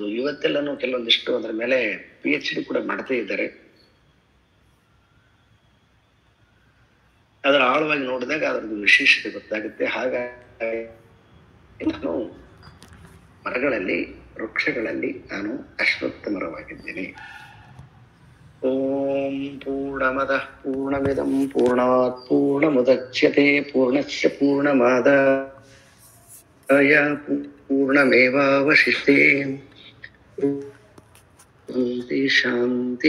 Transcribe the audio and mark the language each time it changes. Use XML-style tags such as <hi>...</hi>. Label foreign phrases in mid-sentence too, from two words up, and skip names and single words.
<kn>ಇವತ್ತೆಲ್ಲನೂ ಕೆಲವೊಂದಿಷ್ಟು ಅದರ ಮೇಲೆ PhD ಕೂಡ ಮಾಡ್ತಾ ಇದ್ದಾರೆ. ಅದರ ಆಳವಾಗಿ ನೋಡಿದಾಗ ಅದರದ್ದು ವಿಶೇಷತೆ ಗೊತ್ತಾಗುತ್ತೆ. ಹಾಗಾಗಿ ನಾನು ಮರಗಳಲ್ಲಿ, ವೃಕ್ಷಗಳಲ್ಲಿ ನಾನು ಅಶ್ವತ್ಥ ಮರವಾಗಿದ್ದೇನೆ.</kn> <sa>ಓಂ ಪೂರ್ಣಮದಃ ಪೂರ್ಣಮಿದಂ ಪೂರ್ಣಾತ್ ಪೂರ್ಣಮುದಚ್ಯತೆ ಪೂರ್ಣಸ್ಯ ಪೂರ್ಣಮಾದಾಯ ಪೂರ್ಣಮೇವಾವಶಿಷ್ಯತೆ. ಶಾಂತಿ.</sa>